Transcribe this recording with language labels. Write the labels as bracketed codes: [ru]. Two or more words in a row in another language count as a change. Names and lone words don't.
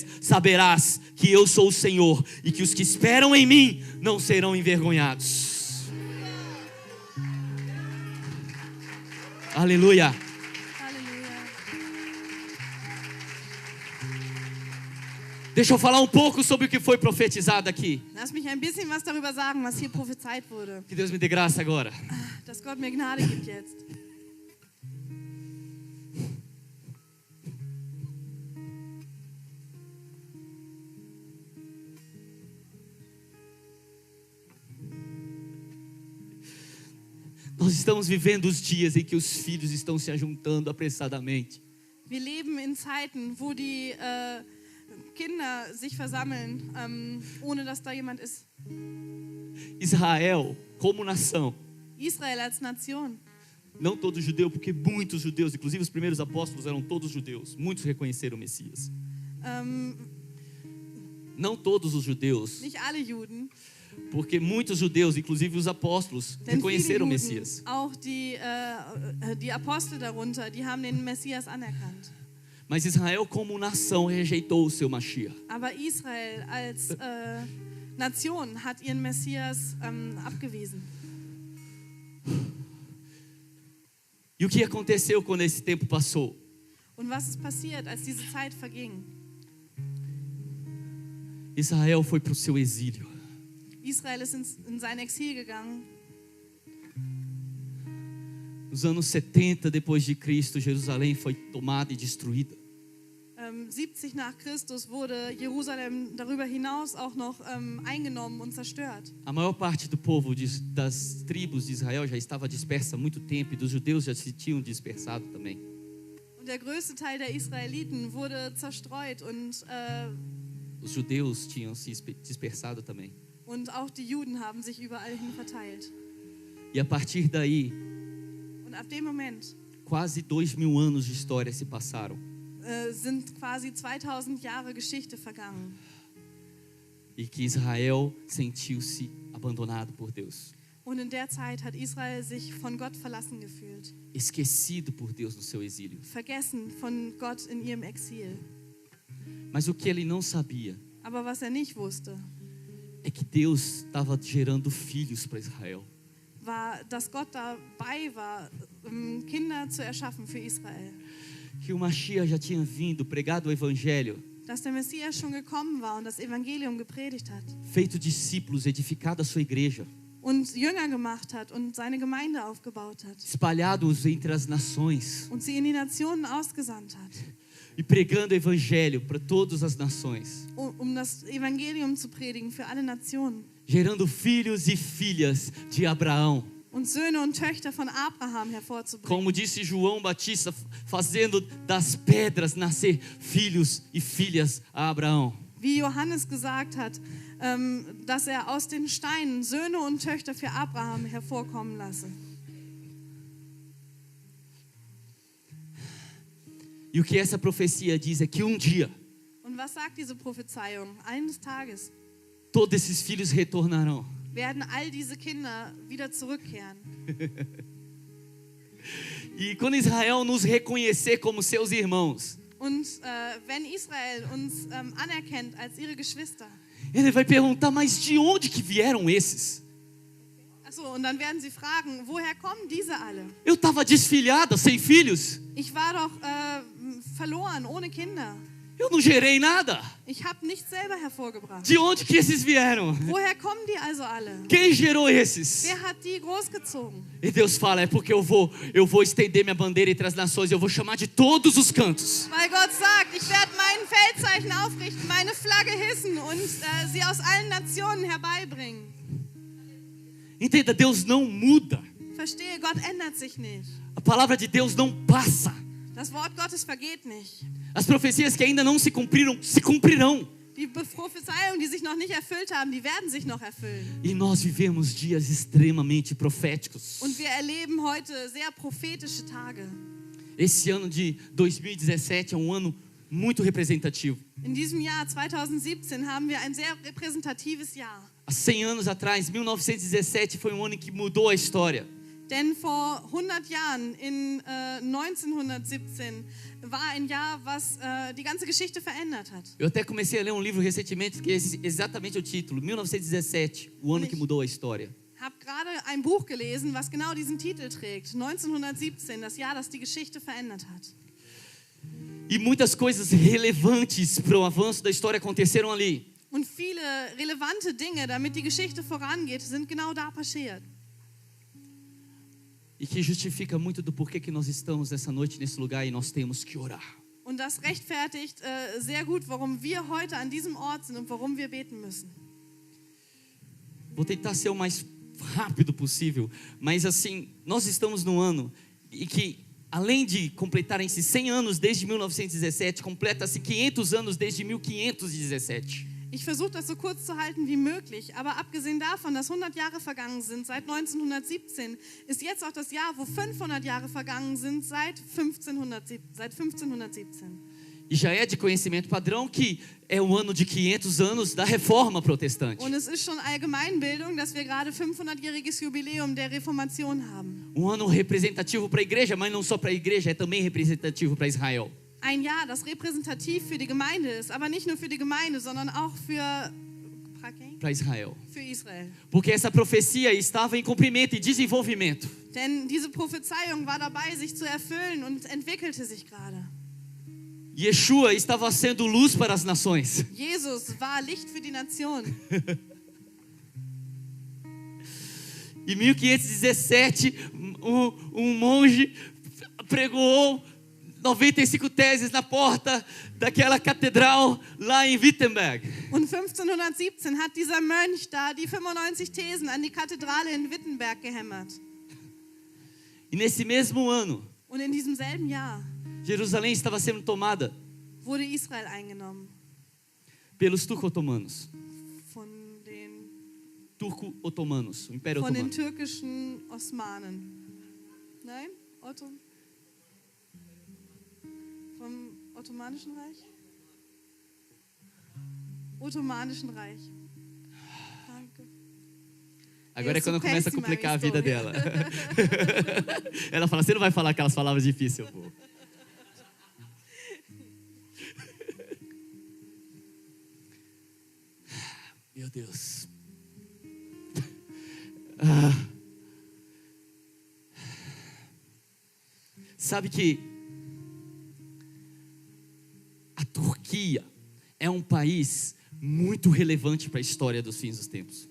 [pt] Saberás que eu sou o Senhor, e que os que esperam em mim não serão envergonhados. Aleluia. [de] Halleluja. [pt] Deixa eu falar um pouco sobre o que foi profetizado aqui. [de] Lass mich ein bisschen was darüber sagen, was hier prophezeit wurde. [pt] Que Deus me dê graça agora. [de] Dass Gott mir Gnade gibt jetzt. [pt] Nós estamos vivendo os dias em que os filhos estão se ajuntando apressadamente. [de] Wir leben in Zeiten, wo die Kinder sich versammeln, ohne dass da jemand ist. [pt] Israel, como nação, [de] Israel als Nation. [pt] não todo judeu, porque muitos judeus, inclusive os primeiros apóstolos eram todos judeus, muitos reconheceram o Messias. Não todos os judeus, [de] Nicht alle Juden, [pt] porque muitos judeus, inclusive os apóstolos, [de] denn viele [pt] reconheceram o [de] Juden, [pt] Messias. [de] auch die Apostel darunter, die haben den Messias anerkannt. [pt] Mas Israel, como nação, rejeitou o seu Mashiach. [de] Aber Israel als Nation hat ihren Messias abgewiesen. [pt] E o que aconteceu quando esse tempo passou? [de] Und was ist passiert, als diese Zeit verging? [pt] Israel foi para o seu exílio. [de] Israel ist in sein Exil gegangen. [pt] Nos anos 70 depois de Cristo, Jerusalém foi tomada e destruída. [de] 70 nach Christus wurde Jerusalem darüber hinaus auch noch eingenommen und zerstört. [pt] A maior parte do povo das tribos de Israel já estava dispersa há muito tempo, e dos judeus já se tinham dispersado também. [de] Und der größte Teil der Israeliten wurde zerstreut und [pt] Os judeus tinham se dispersado também. [de] auch die Juden haben sich überall hin verteilt. [pt] E a partir daí, [de] Und ab dem Moment [pt] quase 2000 anos de história se passaram. [de] sind quasi 2000 Jahre Geschichte vergangen. [pt] E que Israel sentiu-se abandonado por Deus. [de] Und in der Zeit hat Israel sich von Gott verlassen gefühlt. [pt] Esquecido por Deus no seu exílio. [de] Vergessen von Gott in ihrem Exil. [pt] Mas o que ele não sabia [de] Aber was nicht wusste, [pt] é que Deus estava gerando filhos para Israel. [de] war, dass Gott dabei war, Kinder zu erschaffen für Israel. [pt] Que o Mashiach já tinha vindo, pregado o evangelho, [de] Dass der Messias schon gekommen war und das Evangelium gepredigt hat. [pt] feito discípulos, edificado a sua igreja, [de] Und Jünger gemacht hat und seine Gemeinde aufgebaut hat. [pt] espalhados entre as nações [de] Und sie in die Nationen ausgesandt hat. [pt] e pregando o evangelho para todas as nações, [de] Das Evangelium zu predigen für alle Nationen. [pt] gerando filhos e filhas de Abraão. [de] Und Söhne und Töchter von Abraham hervorzubringen. [pt] Como disse João Batista, fazendo das pedras nascer filhos e filhas a Abraão. [de] Wie Johannes gesagt hat, dass er aus den Steinen Söhne und Töchter für Abraham hervorkommen lasse. [pt] E o que essa profecia diz é que um dia [de] Und was sagt diese Prophezeiung? Eines Tages [pt] todos esses filhos retornarão. [de] werden all diese Kinder wieder zurückkehren. [pt] E quando Israel nos reconhecer como seus irmãos, [de] Und wenn Israel uns anerkennt als ihre Geschwister, [pt] ele vai perguntar, mas de onde que vieram esses? [de] achso, und dann werden sie fragen, woher kommen diese alle? [pt] Eu estava desfilhada, sem filhos. [de] Ich war doch verloren, ohne Kinder. [pt] Eu não gerei nada. [de] Ich habe nichts selber hervorgebracht. [pt] De onde que esses vieram? [de] Woher kommen die also alle? [pt] Quem gerou esses? [de] Wer hat die großgezogen? [pt] E Deus fala, é porque eu vou estender minha bandeira entre as nações, eu vou chamar de todos os cantos. [de] Weil Gott sagt, ich werde mein Feldzeichen aufrichten, meine Flagge hissen und sie aus allen Nationen herbeibringen. [pt] Entenda, Deus não muda. [de] Verstehe, Gott ändert sich nicht. [pt] A palavra de Deus não passa. [de] Das Wort Gottes vergeht nicht. [pt] As profecias que ainda não se cumpriram, se cumprirão. [de] Die Prophezeiungen, die sich noch nicht erfüllt haben, die werden sich noch erfüllen. [pt] E nós vivemos dias extremamente proféticos. [de] Und wir erleben heute sehr prophetische Tage. [pt] Esse ano de 2017 é um ano muito representativo. [de] In diesem Jahr 2017 haben wir ein sehr repräsentatives Jahr. [pt] Há 100 anos atrás, 1917, foi um ano que mudou a história. [de] Denn vor 100 Jahren, in 1917, war ein Jahr, was die ganze Geschichte verändert hat. [pt] Eu até comecei a ler um livro recentemente que é exatamente o título, 1917, o ano que mudou a história. [de] Ich habe gerade ein Buch gelesen, was genau diesen Titel trägt. 1917, das Jahr, das die Geschichte verändert hat. [pt] E muitas coisas relevantes para o avanço da história aconteceram ali. [de] Und viele relevante Dinge, damit die Geschichte vorangeht, sind genau da passiert. [pt] E que justifica muito do porquê que nós estamos nessa noite nesse lugar e nós temos que orar. [de] Und das rechtfertigt sehr gut, warum wir heute an diesem Ort sind und warum wir beten müssen. [pt] Vou tentar ser o mais rápido possível, mas assim, nós estamos num ano e que, além de completarem-se 100 anos desde 1917, completa-se 500 anos desde 1517. [de] Ich versuche das so kurz zu halten wie möglich, aber abgesehen davon, dass 100 Jahre vergangen sind seit 1917, ist jetzt auch das Jahr, wo 500 Jahre vergangen sind seit 1517. [pt] E já é de conhecimento padrão que é o ano de 500 anos da Reforma Protestante. [de] Und es ist schon Allgemeinbildung, dass wir gerade 500-jähriges Jubiläum der Reformation haben. [pt] Um ano representativo para a igreja, mas não só para a igreja, é também representativo para Israel. [de] Ein Jahr, das repräsentativ für die Gemeinde ist, aber nicht nur für die Gemeinde, sondern auch für Israel. Für Israel. [pt] Porque essa profecia estava em cumprimento e desenvolvimento. [de] Denn diese Prophezeiung war dabei, sich zu erfüllen und entwickelte sich gerade. [pt] Yeshua estava sendo luz para as nações. [de] Jesus war Licht für die Nation. [pt] Em 1517, um monge pregou 95 teses na porta daquela catedral lá em Wittenberg. [de] Und 1517 hat dieser Mönch da die 95 Thesen an die Kathedrale in Wittenberg gehämmert. [pt] E nesse mesmo ano, [de] und in diesem selben Jahr, [pt] Jerusalém estava sendo tomada [de] wurde Israel eingenommen. [pt] Pelos turco-otomanos. [de] Von den [pt] Turco-otomanos, o Império [de] Von den [pt] Otomano. [de] türkischen Osmanen. Nein? Vom Ottomanischen Reich? Ottomanischen Reich. Danke. [pt] Agora é quando começa a péssima complicar a minha vida história. dela. Ela fala, você não vai falar aquelas palavras difíceis, pô. Meu Deus. Sabe que a Turquia é um país muito relevante para a história dos fins dos tempos.